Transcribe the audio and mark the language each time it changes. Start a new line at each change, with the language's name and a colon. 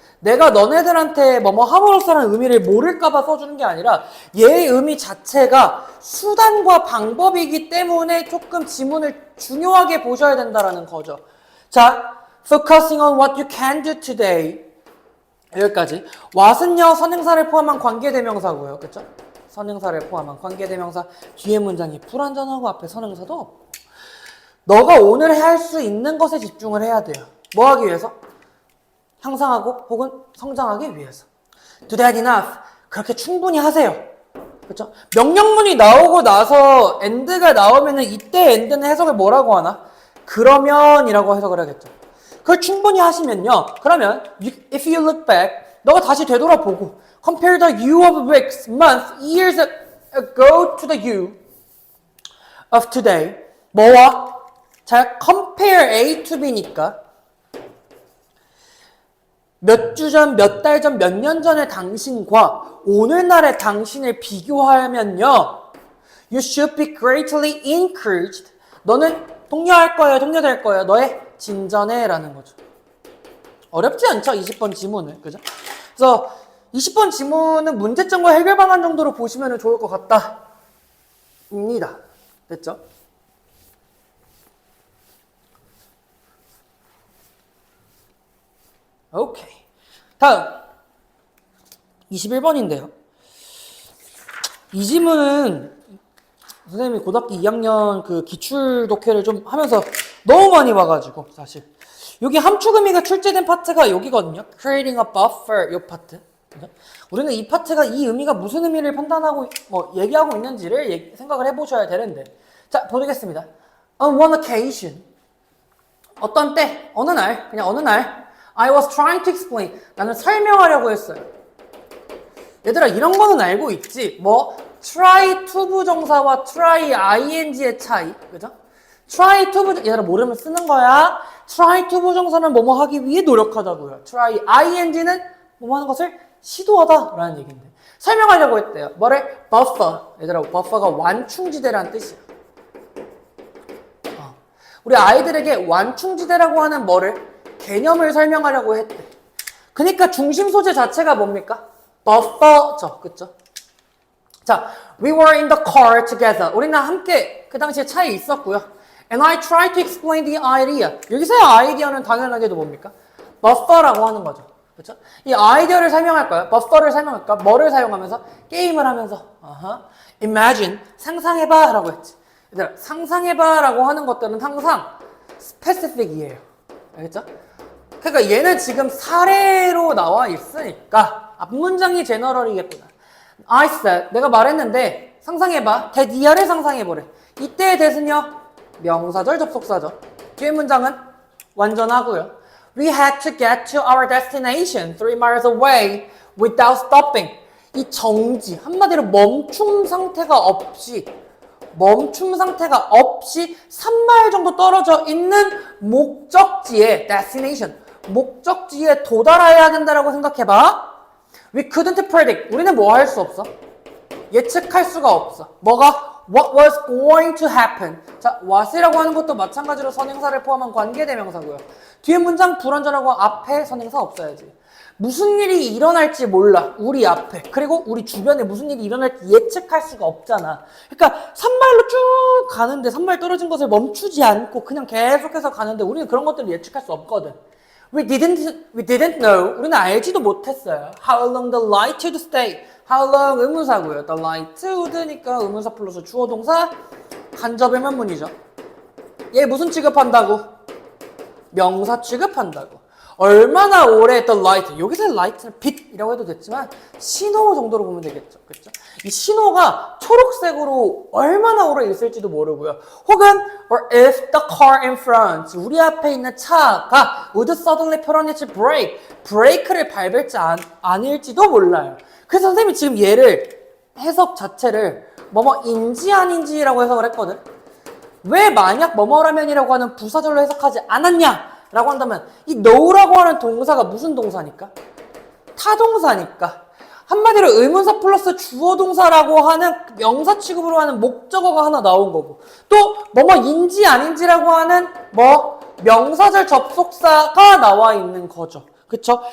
Korean: 내가 너네들한테 뭐뭐 함으로써라는 의미를 모를까봐 써주는 게 아니라 얘의 의미 자체가 수단과 방법이기 때문에 조금 지문을 중요하게 보셔야 된다라는 거죠.
English: 자, focusing on what you can do today.
Korean: 여기까지. what은요, 선행사를 포함한 관계대명사고요. 그렇죠? 선행사를 포함한 관계대명사. 뒤에 문장이 불완전하고 앞에 선행사도 없고. 너가 오늘 할 수 있는 것에 집중을 해야 돼요. 뭐 하기 위해서? 향상하고 혹은 성장하기 위해서.
English: Do that enough.
Korean: 그렇게 충분히 하세요. 그쵸? 명령문이 나오고 나서 and가 나오면은 이때 and는 해석을 뭐라고 하나? 그러면이라고 해석을 하겠죠. 그걸 충분히 하시면요.
English: 그러면 if you look back,
Korean: 너가 다시 되돌아보고
English: compare the you of weeks, months, years ago to the you of today.
Korean: 뭐와? 자, compare A to B니까 몇 주 전, 몇 달 전, 몇 년 전의 당신과 오늘날의 당신을 비교하면요.
English: You should be greatly encouraged.
Korean: 너는 독려할 거예요, 독려될 거예요. 너의 진전에 라는 거죠. 어렵지 않죠? 20번 지문은. 그죠? 그래서 20번 지문은 문제점과 해결 방안 정도로 보시면 좋을 것 같다. 입니다. 됐죠? 오케이. 다음 21번인데요. 이 지문은 선생님이 고등학교 2학년 그 기출 독해를 좀 하면서 너무 많이 봐가지고 사실 여기 함축 의미가 출제된 파트가 여기거든요.
English: Creating a buffer 이 파트.
Korean: 우리는 이 파트가 이 의미가 무슨 의미를 판단하고 얘기하고 있는지를 생각을 해보셔야 되는데 자 보겠습니다.
English: On one occasion
Korean: 어떤 때 어느 날 그냥 어느 날
English: I was trying to explain.
Korean: 나는 설명하려고 했어요. 얘들아 이런 거는 알고 있지. 뭐 try to 부정사와 try ing의 차이. 그죠? try to 부정 얘들아 모르면 쓰는 거야. try to 부정사는 뭐뭐 하기 위해 노력하다고요. try ing는 뭐뭐 하는 것을 시도하다라는 얘기인데 설명하려고 했대요. 뭐를? buffer. 얘들아 buffer가 완충지대라는 뜻이야. 우리 아이들에게 완충지대라고 하는 뭐를? 개념을 설명하려고 했대. 그러니까 중심 소재 자체가 뭡니까? buffer죠. 그쵸?
English: 자, we were in the car together.
Korean: 우리는 함께 그 당시에 차에 있었고요.
English: And I tried to explain the idea.
Korean: 여기서의 아이디어는 당연하게도 뭡니까? buffer라고 하는 거죠. 그쵸? 이 아이디어를 설명할 거야. buffer를 설명할까? 뭐를 사용하면서? 게임을 하면서. Imagine. 상상해봐. 라고 했지. 얘들아, 상상해봐. 라고 하는 것들은 항상 specific이에요. 알겠죠? 그러니까 얘는 지금 사례로 나와 있으니까 앞문장이 제너럴이겠구나.
English: I said,
Korean: 내가 말했는데 상상해봐. 대디아를 상상해보래. 이때의 대신요 명사절 접속사죠. 뒤에 문장은 완전하고요.
English: We had to get to our destination 3 miles away without stopping.
Korean: 이 정지, 한마디로 멈춤 상태가 없이 3마일 정도 떨어져 있는 목적지에 destination, 목적지에 도달해야 된다라고 생각해봐.
English: We couldn't predict.
Korean: 우리는 뭐 할 수 없어? 예측할 수가 없어. 뭐가?
English: What was going to happen.
Korean: 자, what이라고 하는 것도 마찬가지로 선행사를 포함한 관계대명사고요. 뒤에 문장 불완전하고 앞에 선행사 없어야지. 무슨 일이 일어날지 몰라. 우리 앞에. 그리고 우리 주변에 무슨 일이 일어날지 예측할 수가 없잖아. 그러니까 산말로 쭉 가는데 산말 떨어진 것을 멈추지 않고 그냥 계속해서 가는데 우리는 그런 것들을 예측할 수 없거든.
English: We didn't know.
Korean: 우리는 알지도 못했어요.
English: How long the light would stay. How long 의문사고요. The light would
Korean: 니까 의문사 플러스 주어 동사 간접의 면문이죠. 얘 무슨 취급한다고? 명사 취급한다고. 얼마나 오래 the light, 여기서 light는 빛이라고 해도 됐지만 신호 정도로 보면 되겠죠. 그렇죠? 이 신호가 초록색으로 얼마나 오래 있을지도 모르고요.
English: 혹은 or if the car in front,
Korean: 우리 앞에 있는 차가
English: would suddenly put on its brake,
Korean: 브레이크를 밟을지 아닐지도 몰라요. 그래서 선생님이 지금 얘를 해석 자체를 뭐뭐인지 아닌지라고 해석을 했거든. 왜 만약 뭐뭐라면이라고 하는 부사절로 해석하지 않았냐? 라고 한다면 이 know라고 하는 동사가 무슨 동사니까? 타동사니까. 한마디로 의문사 플러스 주어 동사라고 하는 명사 취급으로 하는 목적어가 하나 나온 거고 또 뭐뭐인지 아닌지라고 하는 명사절 접속사가 나와 있는 거죠. 그쵸?